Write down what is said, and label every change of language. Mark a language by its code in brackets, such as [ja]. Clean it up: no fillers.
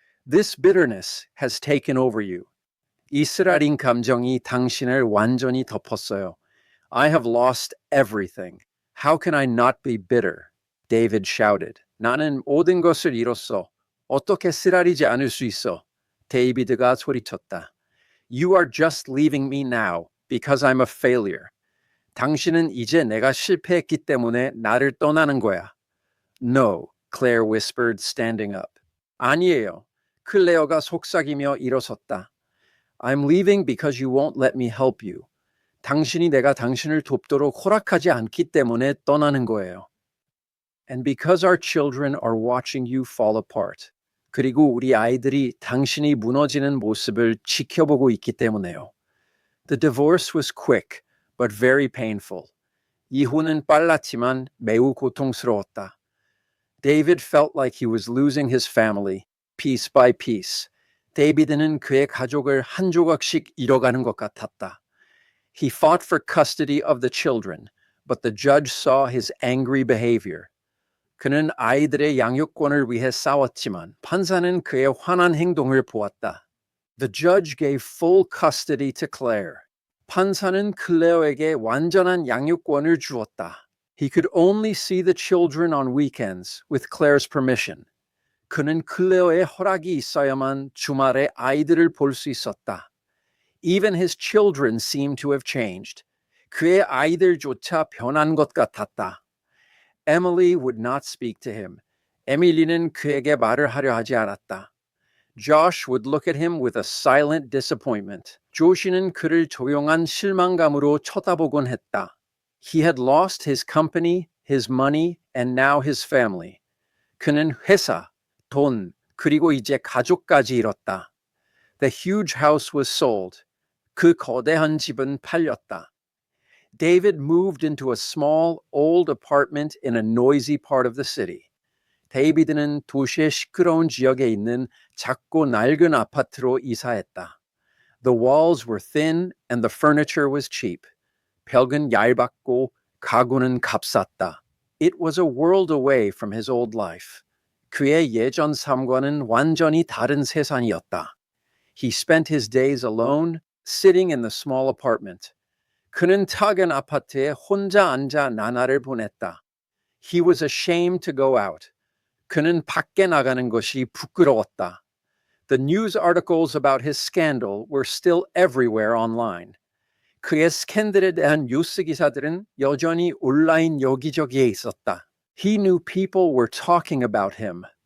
[en] This bitterness has taken over you. [ko] 이스라엘인 감정이 당신을 완전히 덮었어요. [en] I have lost everything. How can I not be bitter? David shouted. [ko] 나는 모든 것을 잃었어. 어떻게 쓰라리지 않을 수 있어? 데이비드가 소리쳤다. [en] You are just leaving me now because I'm a failure. [ko] 당신은 이제 내가 실패했기 때문에 나를 떠나는 거야. [en] No, Claire whispered, standing up. [ko] 아니에요. 클레어가 속삭이며 일어섰다. [en] I'm leaving because you won't let me help you. [ko] 당신이 내가 당신을 돕도록 허락하지 않기 때문에 떠나는 거예요. [en] And because our children are watching you fall apart. [ko] 그리고 우리 아이들이 당신이 무너지는 모습을 지켜보고 있기 때문에요. [en] The divorce was quick, but very painful. [ko] 이혼은 빨랐지만 매우 고통스러웠다. [en] David felt like he was losing his family, piece by piece. [ko] 데이비드는 그의 가족을 한 조각씩 잃어가는 것 같았다. [en] He fought for custody of the children, but the judge saw his angry behavior. [ko] 그는 아이들의 양육권을 위해 싸웠지만 판사는 그의 화난 행동을 보았다. [en] The judge gave full custody to Claire. [ko] 판사는 클레어에게 완전한 양육권을 주었다. [en] He could only see the children on weekends with Claire's permission. [ko] 그는 클레어의 허락이 있어야만 주말에 아이들을 볼 수 있었다. [en] Even his children seemed to have changed. [ko] 그의 아이들조차 변한 것 같았다. [en] Emily would not speak to him. [ko] 에밀리는 그에게 말을 하려 하지 않았다. [en] Josh would look at him with a silent disappointment. [ko] 조시는 그를 조용한 실망감으로 쳐다보곤 했다. [en] He had lost his company, his money, and now his family. [ko] 그는 회사, 돈, 그리고 이제 가족까지 잃었다. [en] The huge house was sold. [ko] 그 거대한 집은 팔렸다. [en] David moved into a small, old apartment in a noisy part of the city. [ko] 데이비드는 도시의 시끄러운 지역에 있는 작고 낡은 아파트로 이사했다. [en] The walls were thin and the furniture was cheap. [ko] 벽은 얇았고 가구는 값쌌다. [en] It was a world away from his old life. [ko] 그의 예전 삶과는 완전히 다른 세상이었다. [en] He spent his days alone, sitting in the small apartment. [ko] 그는 작은 아파트에 혼자 앉아 나날을 보냈다. [en] He was ashamed to go out. [ko] 그는 밖에 나가는 것이 부끄러웠다. [en] The news articles about his scandal were still everywhere online. [ko] 그의 스캔들에 대한 뉴스 기사들은 여전히 온라인 여기저기에 있었다. [en] He knew people were talking about him.